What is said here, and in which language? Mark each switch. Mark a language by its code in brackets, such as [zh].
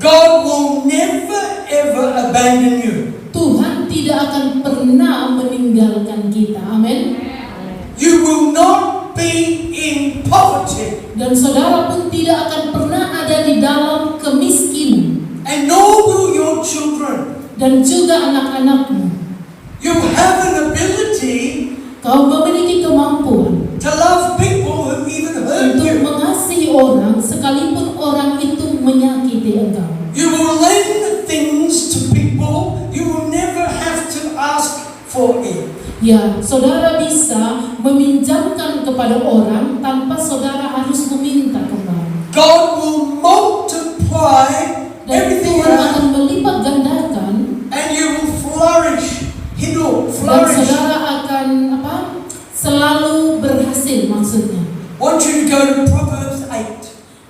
[en] God will never ever abandon you. [id] Tuhan tidak akan pernah meninggalkan kita. Amin. [en] You will not be in poverty, [id] Dan saudara pun tidak akan pernah ada di dalam kemiskinan. [en] and nor will your children. [id] Dan juga anak-anakmu. [en] You have an ability [id] Kau memiliki kemampuan [en] to love people who even hurt [id] untuk mengasihi orang sekalipun orang itu menyakiti engkau. [en] You will lend things to people. You will never have to ask for it. [id] Ya, saudara bisa meminjamkan kepada orang tanpa saudara harus meminta kembali. [en] God will multiply [id] Dan [en] everything you [id] Tuhan [en] have, [id] akan melipat gandakan [en] and you will flourish. Hidup, flourish. [id] saudara akan selalu berhasil maksudnya. [en] I want you to go to Proverbs 8.